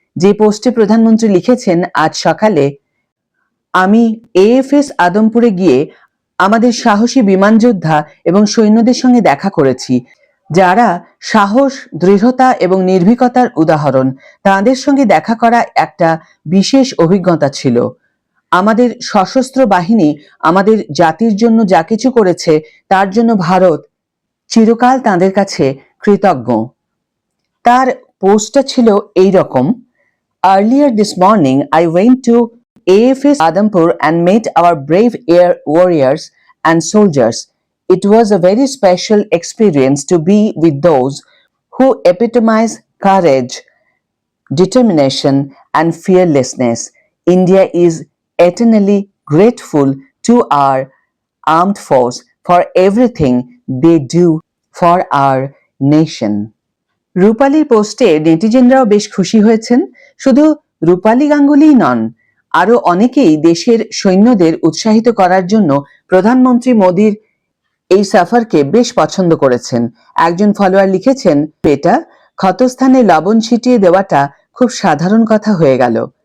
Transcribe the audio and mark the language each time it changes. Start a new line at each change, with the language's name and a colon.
Bangla: যে পোস্টে প্রধানমন্ত্রী লিখেছেন, আজ সকালে আমি এএফএস আদমপুরে গিয়ে আমাদের সাহসী বিমান যোদ্ধা এবং সৈন্যদের সঙ্গে দেখা করেছি, যারা সাহস, দৃঢ়তা এবং নির্ভীকতার উদাহরণ। তাদের সঙ্গে দেখা করা একটা বিশেষ অভিজ্ঞতা ছিল। আমাদের সশস্ত্র বাহিনী আমাদের জাতির জন্য যা কিছু করেছে তার জন্য ভারত চিরকাল তাদের কাছে কৃতজ্ঞ। তার পোস্টটা ছিল এই রকম,
English: Earlier this morning I went to AFS Adampur and met our brave air warriors and soldiers. It was a very special experience to be with those who epitomize courage, determination and fearlessness. India is eternally grateful to our armed force for everything they do for our nation.
Bangla: রূপালীর পোস্টে নেটিজেনরাও বেশ খুশি হয়েছেন। শুধু রূপালী গাঙ্গুলিই নন, আরো অনেকেই দেশের সৈন্যদের উৎসাহিত করার জন্য প্রধানমন্ত্রী মোদীর এই সফরকে বেশ পছন্দ করেছেন। একজন ফলোয়ার লিখেছেন, এটা ক্ষতস্থানে লবণ ছিটিয়ে দেওয়াটা খুব সাধারণ কথা হয়ে গেল।